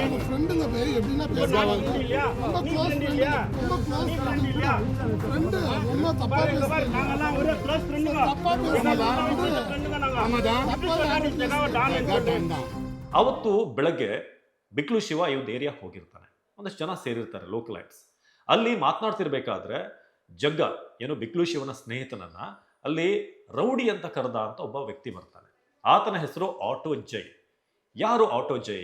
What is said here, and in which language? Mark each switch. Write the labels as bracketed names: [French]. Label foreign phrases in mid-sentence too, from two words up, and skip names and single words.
[Tamil] ஃப்ரெண்டுங்க பே எப்படினா பேசுவாங்க இல்லையா? நீ ஃப்ரெண்ட் இல்லையா? நீ ஃப்ரெண்ட் இல்லையா? ஃப்ரெண்ட் ரொம்ப தப்பா பேசுறாங்க. நாங்கலாம் ஒரு க்ளோஸ் ஃப்ரெண்டுங்க. தப்பா பேசுறாங்க. ஃப்ரெண்டுங்க நாங்க. ஆமாடா. எப்படி சொல்ற நீ? [Kannada] ಜಗವ ಡಾನ್ ಅಂತ. ಅವತ್ತು ಬೆಳಗ್ಗೆ ಬಿಕ್ಲು ಶಿವ ಈ ಒಂದು ಏರಿಯಾಕ್ಕೆ ಹೋಗಿರ್ತಾನೆ. ಒಂದಷ್ಟು ಜನ ಸೇರಿರ್ತಾರೆ ಲೋಕಲೈಟ್ಸ್. ಅಲ್ಲಿ ಮಾತನಾಡ್ತಿರ್ಬೇಕಾದ್ರೆ ಜಗ್ಗ ಏನು ಬಿಕ್ಲು ಶಿವನ ಸ್ನೇಹಿತನನ್ನ ಅಲ್ಲಿ ರೌಡಿ ಅಂತ ಕರೆದ ಅಂತ ಒಬ್ಬ ವ್ಯಕ್ತಿ ಬರ್ತಾನೆ. ಆತನ ಹೆಸರು ಆಟೋ ಜೈ. ಯಾರು ಆಟೋ ಜೈ?